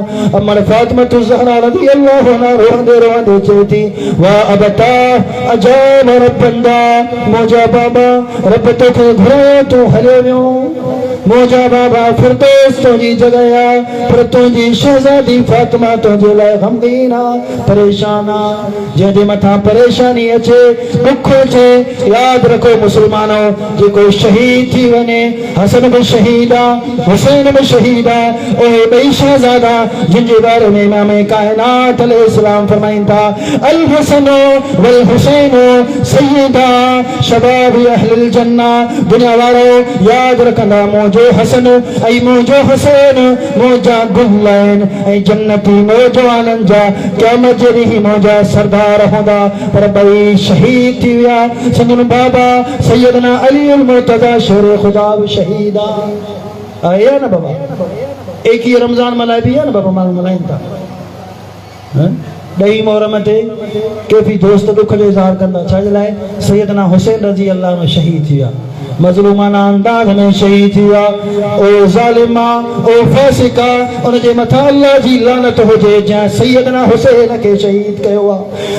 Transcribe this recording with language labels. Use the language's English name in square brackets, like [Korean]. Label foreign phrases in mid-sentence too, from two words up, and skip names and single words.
[Sindhi] अमर फातिमा ज़हरा [Arabic] رضي الله عنها [Sindhi] रोंदे रोंदे चए थी, [Arabic] وا أبتا أجاب ربا دعا, [Sindhi] मुंहिंजा बाबा रब तोखे घुरायो तूं हलियो वियो, मुंहिंजा बाबा फिरदौस तुंहिंजी जॻह आ, पर तुंहिंजी शहज़ादी फातिमा तुंहिंजे लाइ ग़मगीन आ, परेशान आ। जंहिंजे मथां परेशानी अचे, दुख अचे, यादि रखो मुस्लमानो, जेको शहीद थी वञे, हसन भी शहीद आ, हुसैन भी शहीद आ, उहे ॿई शहज़ादा जिन जे बारे में इमाम कायनात अलैहिस्सलाम फरमाइनि था, [Arabic] الحسن والحسين سيدا شباب أهل الجنة. [Sindhi] दुनिया वारो यादि रखंदा, मुंहिंजो हसन ऐं मुंहिंजो हुसैन मुंहिंजा गुल आहिनि ऐं जन्नती नौजवाननि जा क़यामत जे ॾींहुं मुंहिंजा सरदार हूंदा, पर ॿई शहीद थी विया। संदन बाबा सैयदना अली अल मुर्तज़ा शेर खुदा भी शहीद आ न बाबा। एक ही रमज़ान मल्हाइबी आहे न बाबा, माण्हू मल्हाइनि था। ॾही मुहर्रम ते केफ़ी दोस्त दुख जो इज़हार कंदा, छाजे लाइ? सैयदना हुसैन [Arabic] رضي الله عنه [Sindhi] शहीद थी विया, मज़लूमाना अंदाज़ में शहीद थी विया। ओ ज़ालिमा, ओ फासिका, उनजे मथां अल्लाह जी लानत हुजे जंहिं सैयदना हुसैन खे शहीद कयो आहे।